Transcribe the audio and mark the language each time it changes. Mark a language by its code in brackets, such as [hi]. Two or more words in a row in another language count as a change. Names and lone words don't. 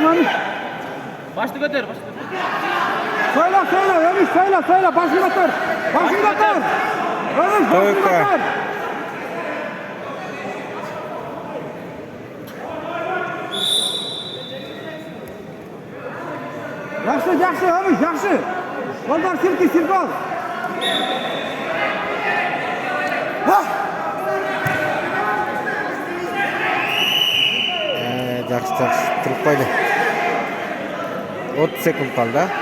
[tr] Mami. Başını götür. Söyle. Ömür söyle. Başını götür. Ömür başını götür. [uz] Yaxshi, Ömür, yaxshi. Qo'ldan silk ol. Yaxshi turib qo'ydi. 30 sekund qoldi.